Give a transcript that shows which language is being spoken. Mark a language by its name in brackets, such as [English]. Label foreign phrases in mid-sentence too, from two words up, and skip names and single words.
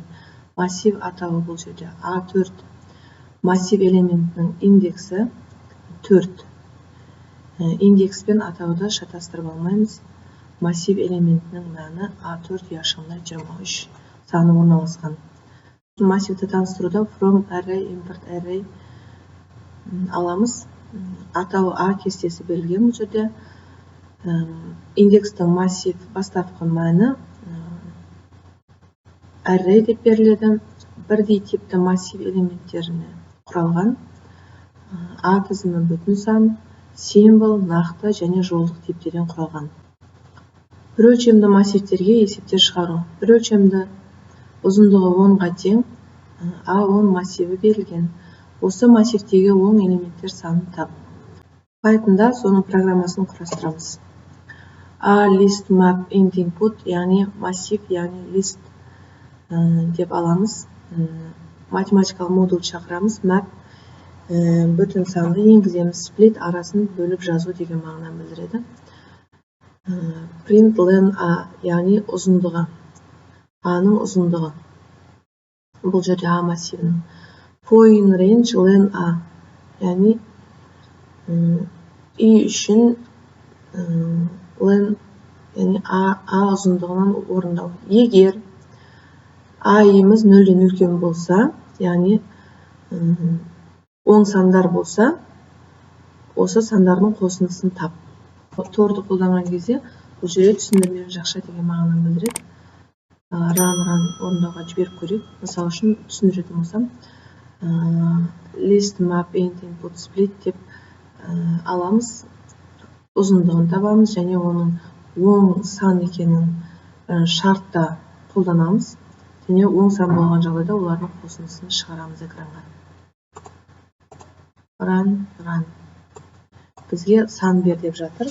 [Kazakh] Массив атауы бұл жерде A4. Массив элементінің индексі 4. Индекспен атауды шатастырып алмаймыз. Массив элементінің мәні A4 яшығында 23 саны орналасқан. Массивті таныстыруда [English] from array, import array [Kazakh] аламыз. Атауы A кестесі берілген бұл жерде. Индекстің массив бастапқы мәні array деп беріледі. Бірдей типті массив элементтеріне құралған. A тізімі бүтін сан, символ, нақты және жолдық типтерден құралған. Bir өлшемді массивтерге есептер шығару. Bir өлшемді ұзындығы 10-ға тең A10 массиві берілген. Осы массивтегі 10 элементтер санын тап. Python'да соның программасын құрастырамыз. [English] A list map int input, [Kazakh] яғни массив, яғни list деп аламыз. Математикалық модуль шақырамыз. Map бүтін санды енгіземіз. Split арасын бөліп жазу деген мағынаны білдіреді. [English] Print len A, [Kazakh] яғни ұзындығы. A-ның ұзындығы. Бұл жерде A массивінің. [English] Point range len A, [Kazakh] яғни I үшін len, яғни A ұзындығынан орындау. Егер A-иміз 0-ден үлкен болса, яғни оң сандар болса, осы сандардың қосындысын тап. Торды қолданған кезде бұл жерде түсіндірмелі жақша деген мағынаны білдіреді. Run орындауға жіберіп көрейік. Мысалы үшін түсіндіретін болсам, [English] list map int input split [Kazakh] деп аламыз. Ұзындығын табамыз және оның оң сан екенін шартта қолданамыз. Және оң сан болған жағдайда олардың қосындысын шығарамыз экранға. Run. Бізге сан бер деп жатыр.